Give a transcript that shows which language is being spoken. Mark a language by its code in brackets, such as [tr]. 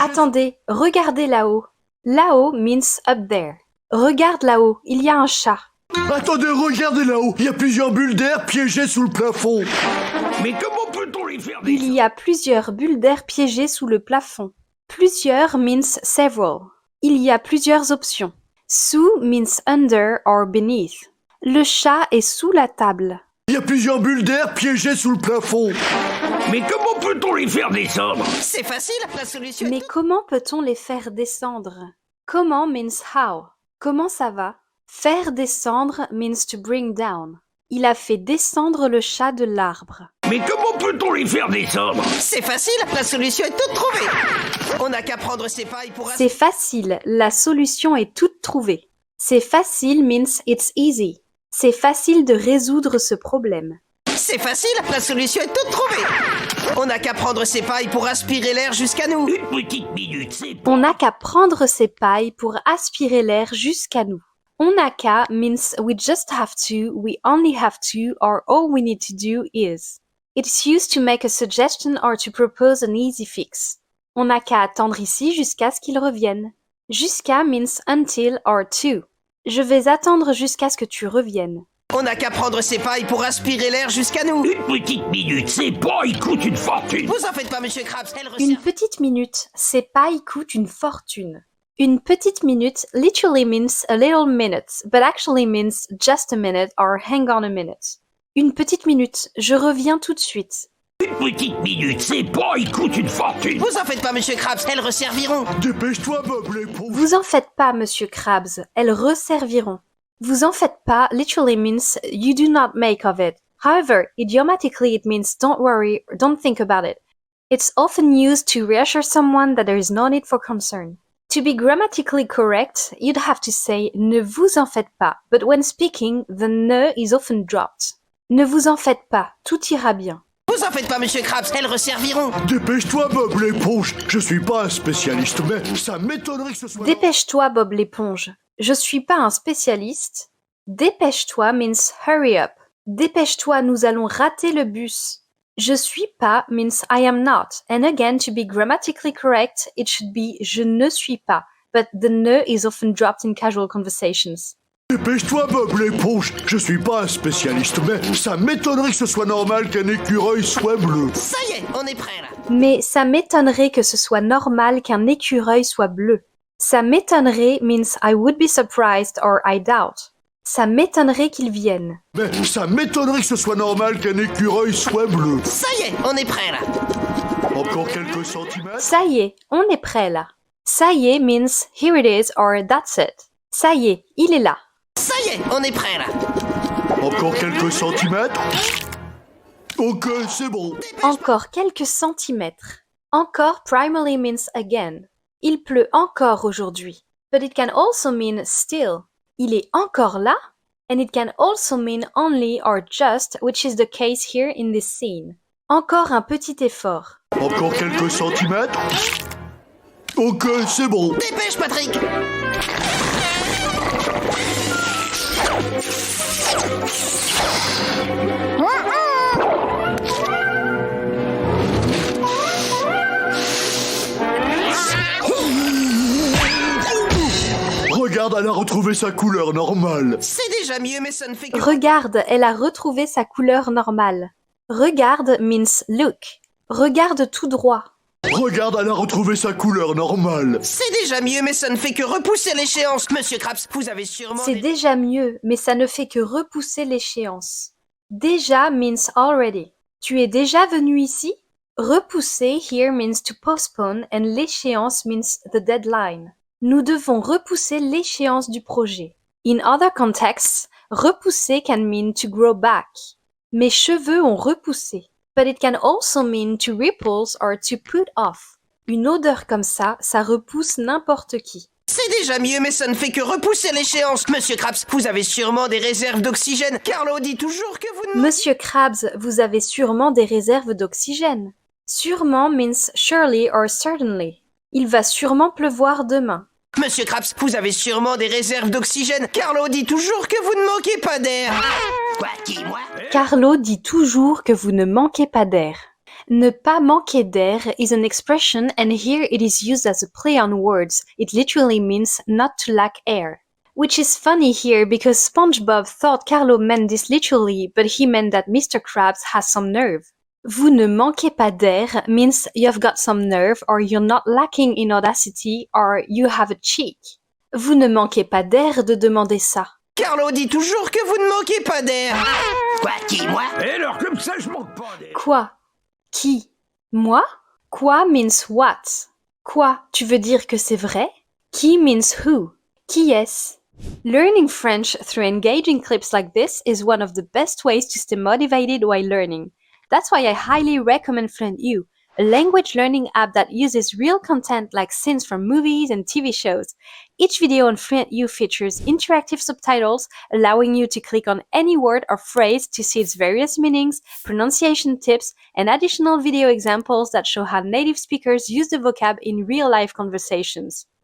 [fr] Attendez, regardez là-haut. Là-haut [en] means up there. [fr] Regarde là-haut, il y a un chat. Attendez, regardez là-haut, il y a plusieurs bulles d'air piégées sous le plafond. Mais comment peut-on les faire Il y a plusieurs bulles d'air piégées sous le plafond. Plusieurs [en] means several. [fr] Il y a plusieurs options. [en] Sous means under or beneath. [fr] Le chat est sous la table. Il y a plusieurs bulles d'air piégées sous le plafond. Mais comment peut-on les faire descendre? C'est facile, la solution est Mais comment peut-on les faire descendre? Comment [en] means how. [fr] Comment ça va? Faire descendre [en] means to bring down. [fr] Il a fait descendre le chat de l'arbre. Mais comment peut-on les faire descendre? C'est facile, la solution est toute trouvée. On n'a qu'à prendre ses pailles pour... C'est facile, la solution est toute trouvée. C'est facile [en] means it's easy. [fr] C'est facile de résoudre ce problème. C'est facile, la solution est toute trouvée. On n'a qu'à prendre ses pailles pour aspirer l'air jusqu'à nous. Une petite minute, c'est... On n'a qu'à prendre ces pailles pour aspirer l'air jusqu'à nous. On n'a qu'à [en] means we just have to, we only have to, or all we need to do is. It's used to make a suggestion or to propose an easy fix. [fr] On n'a qu'à attendre ici jusqu'à ce qu'ils reviennent. Jusqu'à [en] means until or to. [fr] Je vais attendre jusqu'à ce que tu reviennes. On n'a qu'à prendre ses pailles pour aspirer l'air jusqu'à nous. Une petite minute, c'est pas, il coûte une fortune. Vous en faites pas, monsieur Krabs, elle Une resserre. petite minute, ces pailles coûtent une fortune. Une petite minute [en] literally means a little minute, but actually means just a minute or hang on a minute. [fr] Une petite minute, je reviens tout de suite. Une petite minute, c'est pas, il coûte une fortune. Vous en faites pas, monsieur Krabs, elles resserviront. Dépêche-toi, Bob l'éponge. Vous en faites pas, monsieur Krabs, elles resserviront. Vous en faites pas [en] literally means you do not make of it. However, idiomatically it means don't worry or don't think about it. It's often used to reassure someone that there is no need for concern. To be grammatically correct, you'd have to say [fr] ne vous en faites pas, [en] but when speaking, the ne is often dropped. [fr] Ne vous en faites pas, tout ira bien. Vous en faites pas, monsieur Krabs, elles resserviront. Dépêche-toi, Bob l'éponge. Je suis pas un spécialiste, mais ça m'étonnerait que ce soit... Dépêche-toi, Bob l'éponge. Je suis pas un spécialiste. Dépêche-toi [en] means hurry up. [fr] Dépêche-toi, nous allons rater le bus. Je suis pas [en] means I am not. And again, to be grammatically correct, it should be [fr] je ne suis pas. [en] But the ne is often dropped in casual conversations. [fr] Dépêche-toi, Bob l'éponge. Je suis pas un spécialiste, mais ça m'étonnerait que ce soit normal qu'un écureuil soit bleu. Ça y est, on est prêt là. Mais ça m'étonnerait que ce soit normal qu'un écureuil soit bleu. Ça m'étonnerait [en] means I would be surprised or I doubt. [fr] Ça m'étonnerait qu'il vienne. Mais ça m'étonnerait que ce soit normal qu'un écureuil soit bleu. Ça y est, on est prêt là. Encore quelques centimètres. Ça y est, on est prêt là. Ça y est [en] means here it is or that's it. [fr] Ça y est, il est là. Ça y est, on est prêt là. Encore quelques centimètres. Ok, c'est bon. Encore quelques centimètres. [en] Encore primarily means again. [fr] Il pleut encore aujourd'hui. [en] But it can also mean still. [fr] Il est encore là. [en] And it can also mean only or just, which is the case here in this scene. [fr] Encore un petit effort. Encore quelques centimètres. Ok, c'est bon. Dépêche, Patrick. Regarde, elle a retrouvé sa couleur normale. C'est déjà mieux, mais ça ne fait que... Regarde, elle a retrouvé sa couleur normale. Regarde [en] means look. [fr] Regarde tout droit. Regarde, elle a retrouvé sa couleur normale. C'est déjà mieux, mais ça ne fait que repousser l'échéance. Monsieur Krabs, vous avez sûrement... C'est déjà mieux, mais ça ne fait que repousser l'échéance. Déjà [en] means already. [fr] Tu es déjà venu ici? [en] Repousser here means to postpone and l'échéance means the deadline. [fr] Nous devons repousser l'échéance du projet. [en] In other contexts, repousser can mean to grow back. [fr] Mes cheveux ont repoussé. [en] But it can also mean to repulse or to put off. [fr] Une odeur comme ça repousse n'importe qui. C'est déjà mieux, mais ça ne fait que repousser l'échéance. Monsieur Krabs, vous avez sûrement des réserves d'oxygène. Carlo dit toujours que vous ne... Monsieur Krabs, vous avez sûrement des réserves d'oxygène. [en] Sûrement means surely or certainly. [fr] Il va sûrement pleuvoir demain. Monsieur Krabs, vous avez sûrement des réserves d'oxygène. Carlo dit toujours que vous ne manquez pas d'air. Quoi, qui, moi? Carlo dit toujours que vous ne manquez pas d'air. Ne pas manquer d'air [en] is an expression and here it is used as a play on words. It literally means not to lack air. Which is funny here because SpongeBob thought Carlo meant this literally, but he meant that Mr. Krabs has some nerve. [fr] Vous ne manquez pas d'air [en] means you've got some nerve or you're not lacking in audacity or you have a cheek. [fr] Vous ne manquez pas d'air de demander ça. Carlo dit toujours que vous ne manquez pas d'air. Quoi, qui, moi? Et alors, comme ça, je manque pas d'air. Quoi? Qui? Moi? Quoi [en] means what? [fr] Quoi, tu veux dire que c'est vrai? Qui [en] means who? [fr] Qui est-ce? [en] Learning French through engaging clips like this is one of the best ways to stay motivated while learning. That's why I highly recommend FluentU, a language learning app that uses real content like scenes from movies and TV shows. Each video on FluentU features interactive subtitles, allowing you to click on any word or phrase to see its various meanings, pronunciation tips, and additional video examples that show how native speakers use the vocab in real-life conversations.